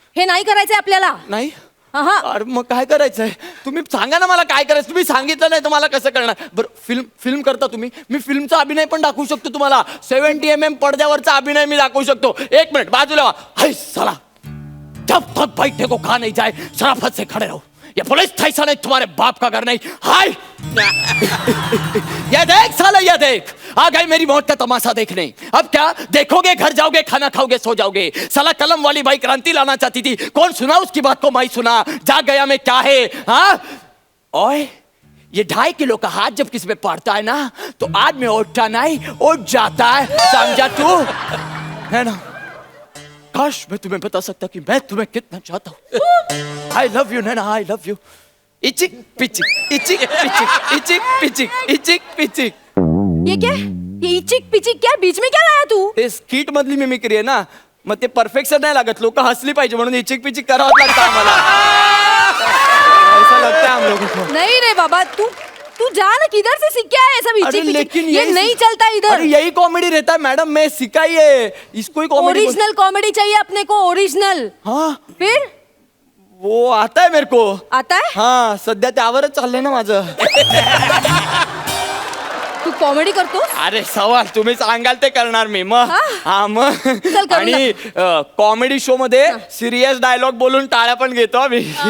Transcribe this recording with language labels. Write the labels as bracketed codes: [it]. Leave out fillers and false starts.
[mr] हे नाही करायचंय आपल्याला. नाही. हा. अरे मग काय करायचंय. तुम्ही सांगा ना मला काय करायचं. तुम्ही सांगितलं नाही तर मला कसं करणार. बरं फिल्म करता तुम्ही. मी फिल्मचा अभिनय पण दाखवू शकतो तुम्हाला. 70 mm पडद्यावरचा अभिनय मी दाखवू शकतो. 1 मिनिट बाजूला व्हा. [hi] हाय साला, जब तक बैठने को कहा नहीं जाए शराफत से खड़े रहो. ये पुलिस स्टेशन है, तुम्हारे बाप का घर नहीं. हाय ये देख साला, ये देख आ गई मेरी मौत का तमाशा देखने. अब क्या देखोगे, घर जाओगे, खाना खाओगे, सो जाओगे. साला कलम वाली भाई क्रांति लाना चाहती थी, कौन सुना उसकी बात को. मैं सुना. जा गया मैं क्या है. हाँ ओए ये 2.5 किलो का हाथ जब किसी पे पड़ता है ना तो आदमी उठता नहीं उठ जाता है, समझा तू? है ना? काश मैं तुम्हें बता सकता कि मैं तुम्हें कितना चाहता हूँ। I love you Naina, I love you. इचिक पिचिक इचिक पिचिक इचिक पिचिक इचिक पिचिक। ये क्या? ये इचिक पिचिक क्या? बीच में क्या लाया तू? [mr] ते स्किट मधली मिमिक्री आहे ना, मग ते परफेक्शन नाही लागत, लोक हसली पाहिजे म्हणून इचिक पिचिक करावंच लागतं आम्हाला। [hi] ऐसा लगता है हम लोगों को। नहीं रे बाबा, तू जा ना, किधर से सीख के आया ये सब अरे इचिक लेकिन पिचिक? ये यही- नहीं चलता इधर। अरे यही कॉमेडी रहता है मैडम, मैं सीखा ही है इसको ही कॉमेडी। ओरिजिनल कॉमेडी चाहिए अपने को, ओरिजिनल। हाँ फिर वो आता है मेरे को। आता है? [mr] हाँ सध्या त्यावरच चाललंय ना माझं। [hi] तू कॉमेडी करतो? [mr] अरे सवाल तुम्ही सांगाल ते करणार मी मग। हा? हा मग चल करू आणि कॉमेडी शो मध्ये सिरियस डायलॉग बोलून टाळ्या पण घेतो आम्ही।